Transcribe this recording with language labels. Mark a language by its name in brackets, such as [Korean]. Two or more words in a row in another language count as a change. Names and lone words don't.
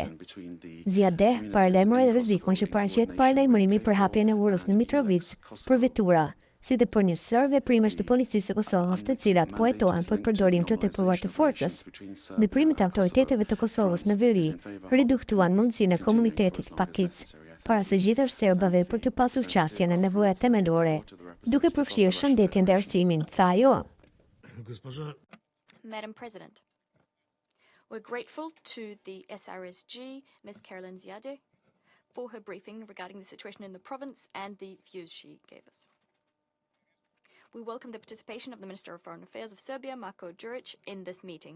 [Albanian] Ziade paralajmëroi rrezikun që paraqet paralajmërimi për hapjen e urës në Mitrovic për vetura, si dhe për një sër veprimesh të policisë së Kosovës, të cilat po hetohen për përdorim të tepruar të forcës. Veprimet e autoriteteve të Kosovës në veri reduktuan mundësinë e komunitetit pakic para së gjithë serbave për të pasur qasje në nevojat themelore, duke përfshirë shëndetjen dhe arsimin, tha ajo. [English] Madam President, we're grateful to the SRSG, Ms. Caroline Ziade, for her briefing regarding the situation in the province and the views she gave us. We welcome the participation of the Minister of Foreign Affairs of Serbia, Marko Đurić, in this meeting.